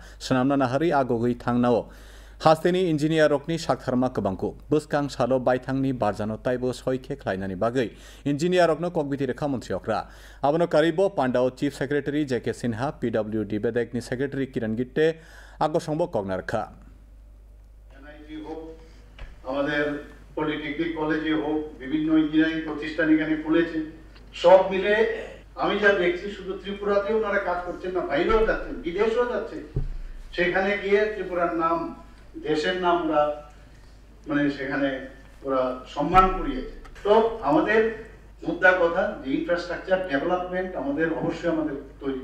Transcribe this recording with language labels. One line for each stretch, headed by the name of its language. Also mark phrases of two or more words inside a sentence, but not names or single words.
Kok Borok: Sanamna nahari agogui thangnao. Hasteni engineer rokni saktharma kebangku. Buskang salo baithangni barjano taibo soike khlainani bagai. Engineer rokno kokbiti rekha mantri okra. Abono karibo pandao Chief Secretary J.K. Sinha, PWD Bedekni Secretary Kiran Gitte, ago songbo kogna rakha.
Bangla: NIT হোক আমাদের
English: polytechnic college
Bangla: হোক বিভিন্ন ইঞ্জিনিয়ারিং প্রতিষ্ঠান এখানে খুলেছে সব মিলে আমি যা দেখছি শুধু ত্রিপুরাতেও ওনারা কাজ করছেন না বাইরেও যাচ্ছেন বিদেশেও যাচ্ছেন সেখানে গিয়ে ত্রিপুরার নাম দেশের নাম ওরা মানে সেখানে ওরা সম্মান করিয়েছে তো আমাদের মুদ্রা কথা যে
English: infrastructure development
Bangla: আমাদের অবশ্যই আমাদের তৈরি